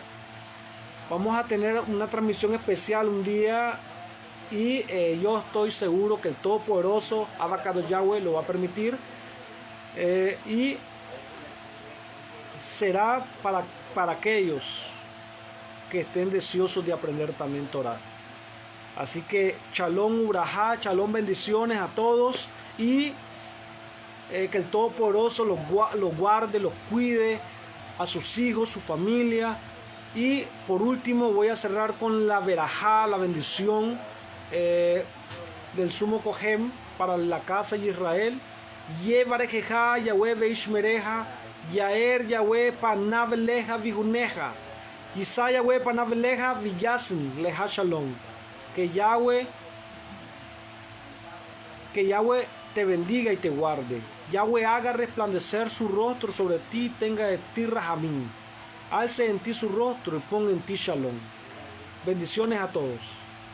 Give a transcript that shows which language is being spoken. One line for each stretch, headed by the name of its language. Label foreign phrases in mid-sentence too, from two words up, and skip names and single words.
Spanish: Vamos a tener una transmisión especial un día y yo estoy seguro que el Todopoderoso,
Hebrew: אבא קדוש
Spanish: Yahweh, lo va a permitir, y será para aquellos que estén deseosos de aprender también Torah. Así que
Hebrew: שלום וברכה,
Spanish: shalom, bendiciones a todos, y que el Todopoderoso los guarde, los cuide, a sus hijos, su familia. Y por último voy a cerrar con la verajá, la bendición del sumo Cohen para la casa de Israel.
Hebrew: יברכך יהוה וישמרך יאר יהוה פניו אליך ויחנך ישא יהוה פניו אליך וישם לך שלום.
Spanish: Que Yahweh Que Yahweh te bendiga y te guarde. Yahweh haga resplandecer su rostro sobre ti y tenga de ti rajamín. Alce en ti su rostro y ponga en ti shalom. Bendiciones a todos.